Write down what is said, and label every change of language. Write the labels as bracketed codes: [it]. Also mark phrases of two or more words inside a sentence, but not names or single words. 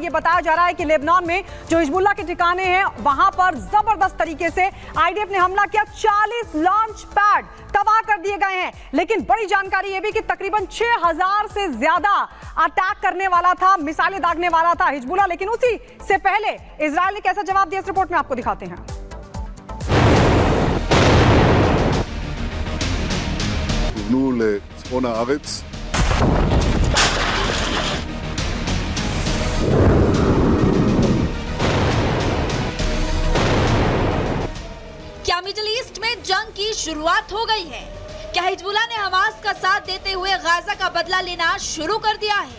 [hi] ये बताया जा रहा है कि लेबनान में जो हिजबुल्लाह के ठिकाने हैं वहां पर जबरदस्त तरीके से आईडीएफ ने हमला किया। 40 [en] launch pad [hi] तबाह कर दिए गए हैं। लेकिन बड़ी जानकारी यह भी कि तकरीबन 6000 से ज्यादा अटैक करने वाला था, मिसाइलें दागने वाला था हिजबुल्लाह। लेकिन उसी से पहले इजराइल ने कैसा जवाब दिया इस रिपोर्ट में आपको दिखाते हैं। [he] כוונו לצפון הארץ. [hi] क्या [en] Middle East [hi] में जंग की शुरुआत हो गई है? क्या हिजबुल्लाह ने हमास का साथ देते हुए गाजा का बदला लेना शुरू कर दिया है?